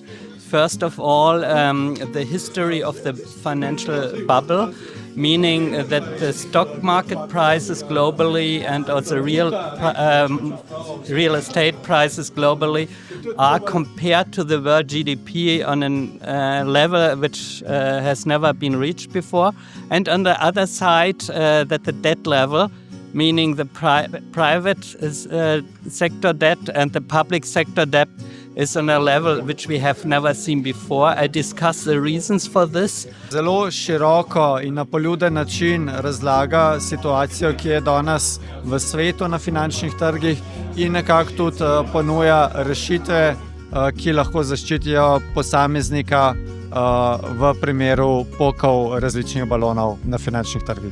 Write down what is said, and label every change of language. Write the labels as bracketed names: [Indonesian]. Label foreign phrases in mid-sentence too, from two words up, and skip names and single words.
[English] First of all, the history of the financial bubble, meaning that the stock market prices globally and also real estate prices globally are compared to the world GDP on a level which has never been reached before. And on the other side, that the debt level, meaning the private sector debt and the public sector debt, is on a level which we have never seen before. I discuss the reasons for this. [Slovenian] Zelo široko in na poljuden način razlaga situacijo, ki je danes v svetu na finančnih trgih in nekako tudi ponuja rešitve, ki lahko zaščitijo posameznika v primeru pokov različnih balonov na finančnih trgih.